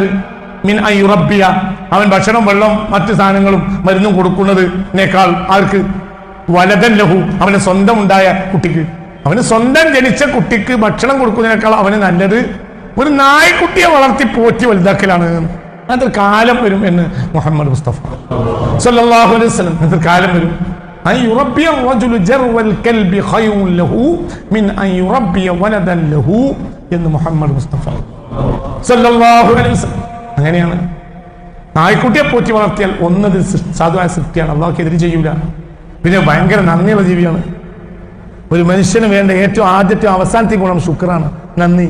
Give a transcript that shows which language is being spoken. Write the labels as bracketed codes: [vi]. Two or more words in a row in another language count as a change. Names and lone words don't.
[ar] من أن يربي, [ml] അവൻ ഭക്ഷണം വെള്ളം മറ്റു സാധനങ്ങളും മരുന്നും കൊടുക്കുന്നതിനേക്കാൾ ആർക്ക്? [ar] ولدا له, [ml] അവന് സ്വന്തം ഉണ്ടായ കുട്ടിക്ക്, അവന് സ്വന്തം ജനിച്ച കുട്ടിക്ക് ഭക്ഷണം കൊടുക്കുന്നതിനേക്കാൾ അവന് നല്ലത് ഒരു നായ്ക്കുട്ടിയെ വളർത്തി പോറ്റി വലുതാക്കലാണ്. അതൊരു കാലം വരും എന്ന് മുഹമ്മദ് മുസ്തഫ [ar] صلى الله عليه وسلم. [ml] അതൊരു കാലം വരും. [ar] أن يربي الرجل جرو الكلب خير له من أن يربي ولدا له എന്ന് മുഹമ്മദ് മുസ്തഫ صلى الله عليه وسلم. അങ്ങനെയാണ്. [ml] നായ്ക്കുട്ടിയെ പോറ്റി വളർത്തിയാൽ ഒന്നത് സാധുവായ സൃഷ്ടിയാണ്, അള്ളാഹ്ക്കെതിരെ ചെയ്യൂല. പിന്നെ ഭയങ്കര നന്ദിയുള്ള ജീവിയാണ്. ഒരു മനുഷ്യന് വേണ്ട ഏറ്റവും ആദ്യത്തെ അവസാനത്തെ ഗുണം ശുക്റാണ്, നന്ദി.